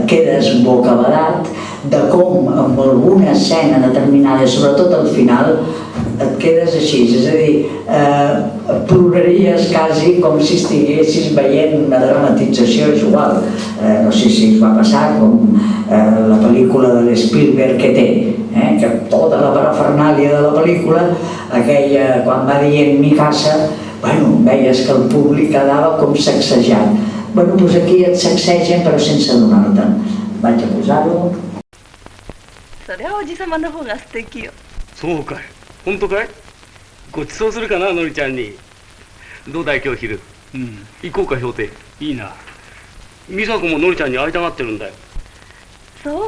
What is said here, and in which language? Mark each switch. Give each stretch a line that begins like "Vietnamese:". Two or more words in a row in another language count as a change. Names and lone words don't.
Catalan: quedes bocabadat de com amb alguna escena determinada, sobretot al final, et quedes així, és a dir, ploraries quasi com si estiguessis veient una dramatització, és igual, no sé si us va passar com la pel·lícula de l'Spielberg que té, que tota la parafernàlia de la pel·lícula, aquella, quan va dient Mikasa, veies que el públic quedava com sacsejat. Doncs aquí et sacsegen però sense donar-te'n. Vaig a posar-ho.
Japanese: それはおじさまの方が素敵よ。そうかい。本当かい？ごちそうするかな、のりちゃんに。どうだい、今日昼。行こうか、氷亭。いいな。美佐子ものりちゃんに会いたがってるんだよ。そう？